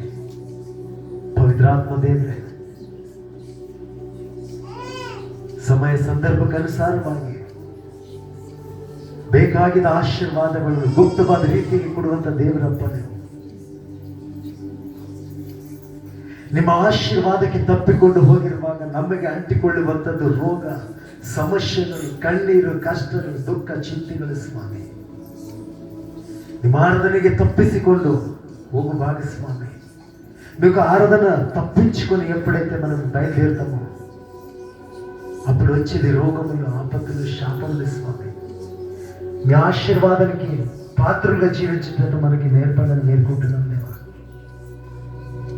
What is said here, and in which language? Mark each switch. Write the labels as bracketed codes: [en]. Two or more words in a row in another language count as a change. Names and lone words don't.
[kn] ಪವಿತ್ರಾತ್ಮ ದೇವರೇ, ಸಮಯ ಸಂದರ್ಭಕ್ಕನುಸಾರವಾಗಿ ಬೇಕಾಗಿದ್ದ ಆಶೀರ್ವಾದಗಳನ್ನು ಗುಪ್ತವಾದ ರೀತಿಯಲ್ಲಿ ಕೊಡುವಂತ ದೇವರಪ್ಪನೇ, ನಿಮ್ಮ ಆಶೀರ್ವಾದಕ್ಕೆ ತಪ್ಪಿಕೊಂಡು ಹೋಗಿರುವಾಗ ನಮಗೆ ಅಂಟಿಕೊಳ್ಳುವಂಥದ್ದು ರೋಗ, ಸಮಸ್ಯೆಗಳು, ಕಣ್ಣೀರು, ಕಷ್ಟಗಳು, ದುಃಖ, ಚಿಂತೆಗಳು ಸ್ವಾಮಿ. ನಿಮ್ಮ ಆರಾಧನೆಗೆ ತಪ್ಪಿಸಿಕೊಂಡು ಹೋಗುವಾಗ [te] స్వామి, మీకు ఆరాధన తప్పించుకొని ఎప్పుడైతే మనం బయలుదేరుతామో అప్పుడు వచ్చేది రోగములు, ఆపత్తులు, శాపములు స్వామి. మీ ఆశీర్వాదానికి పాత్రలుగా జీవించేటట్టు మనకి నేర్పడని నేర్చుకుంటున్నాం దేవా.